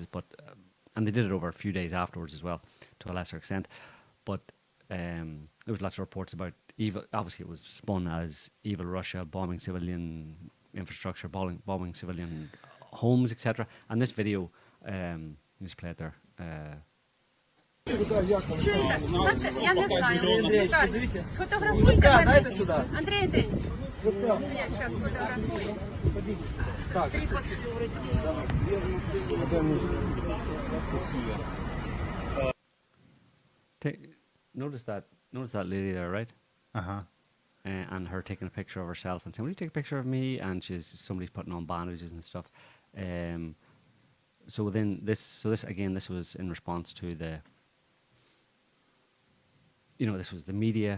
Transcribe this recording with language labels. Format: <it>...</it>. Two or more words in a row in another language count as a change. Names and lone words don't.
<en>But and they did it over a few days afterwards as well, to a lesser extent. But there was lots of reports about evil. Obviously, it was spun as evil Russia bombing civilian infrastructure, bombing civilian homes, etc. And this video, just play it there.</en> <uk>Чуєте? Я не знаю. Віталій, сфотографуйте мене. Андрій Андрійович. Я зараз сфотографую. Припад в Росії.</uk> <en>Notice that lady there, right? Uh-huh. And her taking a picture of herself and saying, "Will you take a picture of me?" And somebody's putting on bandages and stuff. So then this was in response to this was the media.</en>